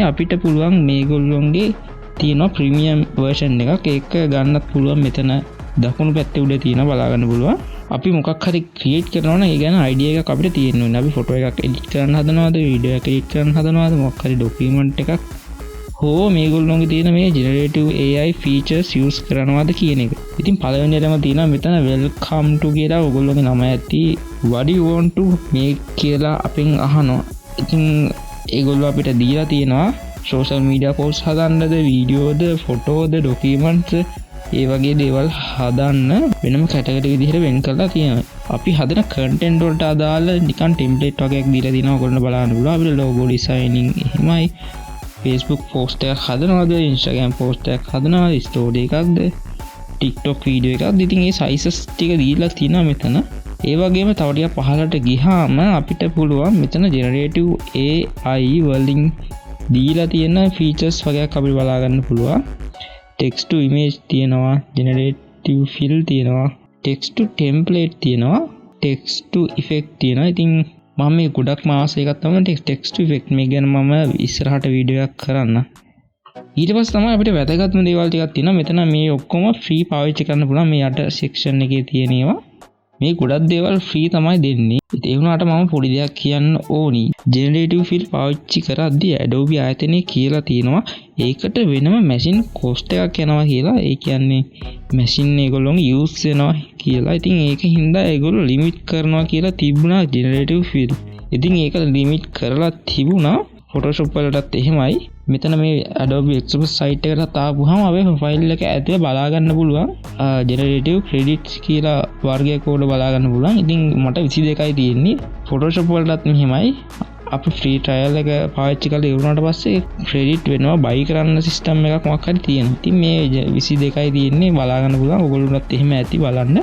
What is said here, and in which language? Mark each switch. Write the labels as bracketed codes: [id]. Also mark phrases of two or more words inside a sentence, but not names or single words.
[si] අපිට පුළුවන් මේගොල්ලෝගේ තියෙන ප්‍රීමියම් version එකක් ඒක ගන්නත් පුළුවන්. මෙතන දකුණු පැත්තේ උඩ තියෙනවා බලා ගන්න පුළුවන්. අපි මොකක් හරි ක්‍රියේට් කරනවා නම් ඒ ගැන අයිඩියා එකක් අපිට තියෙන්න ඕනේ. අපි ෆොටෝ එකක් එඩිට් කරන්න හදනවාද, වීඩියෝ එකක් එඩිට් කරන්න හදනවාද, මොකක් හරි ඩොකියුමන්ට් එකක් හෝ මේගොල්ලෝගේ තියෙන මේ [en] generative AI features use [si] කරනවාද කියන එක. ඉතින් පළවෙනියටම තියෙනවා මෙතන [en] welcome to [si] කියලා ඔයගොල්ලෝගේ නම ඇති [en] what do you want to make [si] කියලා අපෙන් අහනවා. ඉතින් ඒගොල්ලෝ අපිට දීලා තියෙනවා [en] social media posts [si] හදන්නද, වීඩියෝද, ෆොටෝද, ඩොකියුමන්ට්ස් ඒ වගේ දේවල් හදන්න වෙනම කැටගරි විදිහට වෙන් කරලා තියෙනවා. අපි හදන content වලට අදාළ නිකන් template වගේක් දීලා තියෙනවා. ඔයගොල්ලෝ බලන්න පුළුවන්. අපිට [en] logo designing [si] එහෙමයි. Facebook post එකක් හදනවද, Instagram post එකක් හදනවද, story එකක්ද, TikTok වීඩියෝ එකක්ද. ඉතින් මේ sizes ටික දීලා තියෙනවා මෙතන. ඒ වගේම තව ටිකක් පහළට ගියාම අපිට පුළුවන් මෙතන [en] generative AI [si] වලින් දීලා තියෙන features වගේක් අපිට බලා ගන්න පුළුවන්. [en] text to image [si] තියෙනවා, [en] generative fill [si] තියෙනවා, [en] text to template [si] තියෙනවා, [en] text to effect [si] තියෙනවා. ඉතින් මම මේ ගොඩක් මාස එකක් තමයි [en] text to effect [si] මේ ගැන මම ඉස්සරහට වීඩියෝ එකක් කරන්න. ඊට පස්සේ තමයි අපිට වැදගත්ම දේවල් ටිකක් තියෙනවා. මෙතන මේ ඔක්කොම free පාවිච්චි කරන්න පුළුවන්. මේ යට section එකේ තියෙන ඒවා මේ ගොඩක් දේවල් free තමයි දෙන්නේ. ඒ වුණාට මම පොඩි දෙයක් කියන්න ඕනි. [en] generative fill [si] පාවිච්චි කරද්දී Adobe ආයතනයේ කියලා තියෙනවා ඒකට වෙනම [en] machine cost [si] එකක් යනවා කියලා. ඒ කියන්නේ machine ඒගොල්ලෝගේ use වෙනවා කියලා. ඉතින් ඒක හින්දා ඒගොල්ලෝ limit කරනවා කියලා තිබුණා [en] generative fill. [si] ඉතින් ඒක limit කරලා තිබුණා Photoshop වලටත් එහෙමයි. මෙතන මේ Adobe Express site එකට ආපුවාම අපේ ෆයිල් එක ඇතුලේ බලා ගන්න පුළුවන් [en] generative credits [si] කියලා වර්ගයක කෝඩ බලා ගන්න පුළුවන්. ඉතින් මට 22යි තියෙන්නේ. Photoshop වලටත් මෙහෙමයි. අපි [en] free trial [si] එක පාවිච්චි කරලා ඉවරනට පස්සේ credit වෙනවා buy කරන්න system එකක් මොකක් හරි තියෙනවා. ඉතින් මේ 22යි තියෙන්නේ බලා ගන්න පුළුවන්. ඔයගොල්ලෝත් එහෙම ඇති බලන්න.